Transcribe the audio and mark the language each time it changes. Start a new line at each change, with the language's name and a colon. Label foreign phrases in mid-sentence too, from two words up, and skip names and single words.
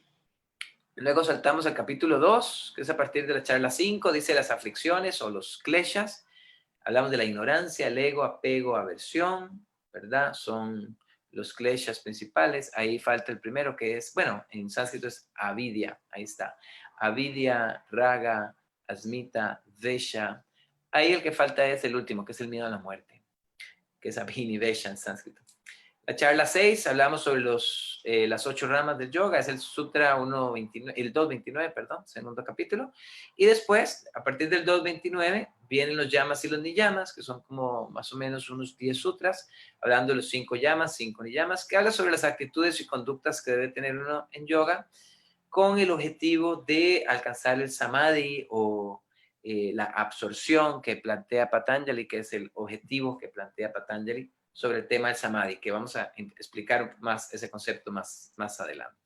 Spanish: Luego saltamos al capítulo 2, que es a partir de la charla 5, dice las aflicciones o los kleshas. Hablamos de la ignorancia, el ego, apego, aversión, ¿verdad? Son los kleshas principales. Ahí falta el primero que es, bueno, en sánscrito es avidya, ahí está.
Sanskrit: Avidya, raga, asmita, vesha.
Spanish: Ahí el que falta es el último, que es el miedo a la muerte, que es abhinivesha en sánscrito. La charla 6, hablamos sobre las 8 ramas del yoga, es el Sutra 1.29, el 2.29, perdón, segundo capítulo. Y después, a partir del 2.29, vienen los yamas y los niyamas, que son como más o menos unos 10 sutras, hablando de los 5 yamas, 5 niyamas, que habla sobre las actitudes y conductas que debe tener uno en yoga, con el objetivo de alcanzar el samadhi o la absorción que plantea Patanjali, que es el objetivo que plantea Patanjali sobre el tema del samadhi, que vamos a explicar más ese concepto más adelante.